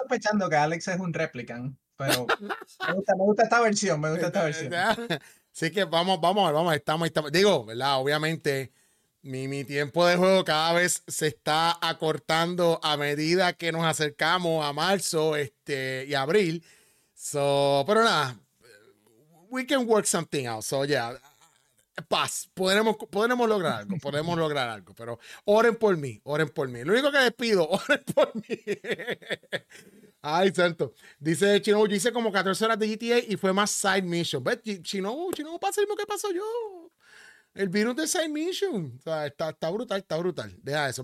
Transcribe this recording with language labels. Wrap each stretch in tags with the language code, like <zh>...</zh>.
<es>sospechando que Alex es un replicant, pero me gusta esta versión, me gusta esta versión. Así que vamos, vamos, vamos, estamos. Digo, ¿verdad? Obviamente, mi tiempo de juego cada vez se está acortando a medida que nos acercamos a marzo, y abril. Pero nada,</es> <en>we can work something out. So, yeah.</en> <es>Paz, podremos lograr algo, podemos lograr algo, pero oren por mí, oren por mí. Lo único que les pido, oren por mí. Ay, santo. Dice Chino, yo hice como 14 horas de GTA y fue más side mission. ¿Ves? Chino, pasa lo mismo que pasó yo. El virus de side mission. O sea, está brutal, está brutal. Deja eso.</es>